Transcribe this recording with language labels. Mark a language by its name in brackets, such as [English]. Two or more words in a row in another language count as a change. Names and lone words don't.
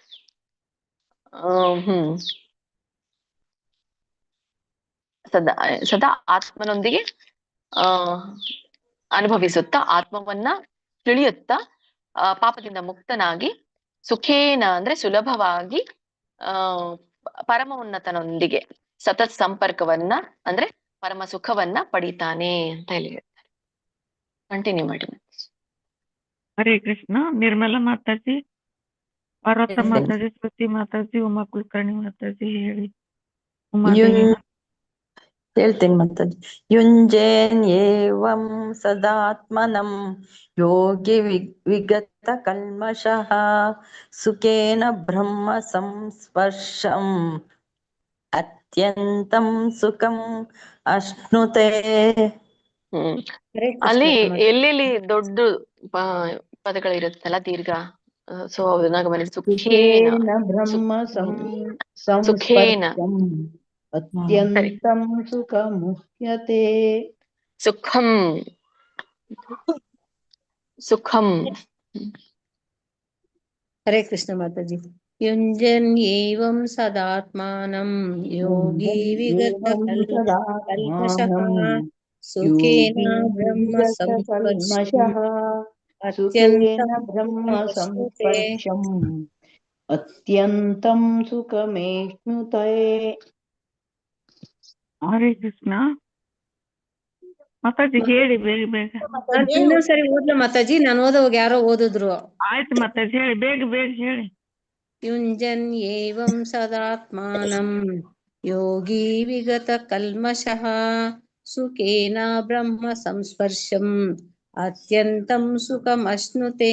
[Kannada] ಸದಾ ಆತ್ಮನೊಂದಿಗೆ ಅನುಭವಿಸುತ್ತಾ, ಆತ್ಮವನ್ನ ತಿಳಿಯುತ್ತಾ, ಪಾಪದಿಂದ ಮುಕ್ತನಾಗಿ, ಸುಖೇನ ಅಂದ್ರೆ ಸುಲಭವಾಗಿ, ಪರಮ ಉನ್ನತನೊಂದಿಗೆ ಸತತ ಸಂಪರ್ಕವನ್ನ ಅಂದ್ರೆ ಪರಮ ಸುಖವನ್ನ ಪಡಿತಾನೆ ಅಂತ ಹೇಳಿ ಹೇಳ್ತಾರೆ. ಕಂಟಿನ್ಯೂ ಮಾಡಿ. ಹರೇ ಕೃಷ್ಣ. ನಿರ್ಮಲಾ ಮಾತಾಜಿ, ಪಾರ್ವತ ಮಾತಾಜಿ, ಶ್ರುತಿ ಮಾತಾಜಿ, ಉಮಾ ಕುಲಕರ್ಣಿ ಮಾತಾಜಿ ಹೇಳಿ. ಉಮಾದೇವಿ ಹೇಳ್ತೇನೆ ಮಾತಾಜಿ. [Sanskrit] युंजेन् एवं सदात्मनं योगि विगत कल्मषः सुखेन ब्रह्म संस्पर्शं अत्यंतं सुखं अश्नुते. [Kannada] ಅಲ್ಲಿ ಎಲ್ಲೆಲ್ಲಿ ದೊಡ್ಡ ಪದಗಳಿರುತ್ತಲ್ಲ ದೀರ್ಘ, ಸೊ ಅದನ್ನ ಗಮನಿಸಿ. [Sanskrit] ಸುಖೇನ ಬ್ರಹ್ಮ ಸುಖೇನ अत्यंतं सुखमुह्यते. सुखं सुखं. [Kannada] ಹರೇ ಕೃಷ್ಣ ಮಾತಾಜಿ. [Sanskrit] युंजन् एवं सदात्मानं योगि विगत कल्मषः सुखेन ब्रह्म संस्पर्शं अत्यंतं सुखमश्नुते. अत्यंतं सुखमेष्णुते. [Kannada] ಹರೇ ಕೃಷ್ಣ. ಮಾತಾಜಿ ಹೇಳಿ ಬೇಗ ಬೇಗ. ಇನ್ನೊಂದ್ಸರಿ ಓದ್ಲ ಮಾತಾಜಿ, ನಾನು ಓದೋವಾಗ ಯಾರೋ ಓದಿದ್ರು. ಆಯ್ತು ಮಾತಾಜಿ ಹೇಳಿ, ಬೇಗ ಬೇಗ ಹೇಳಿ. [Sanskrit] युंजन् एवं सदात्मानं योगि विगत कल्मषः सुखेन ब्रह्म संस्पर्शं अत्यंतं सुखमश्नुते.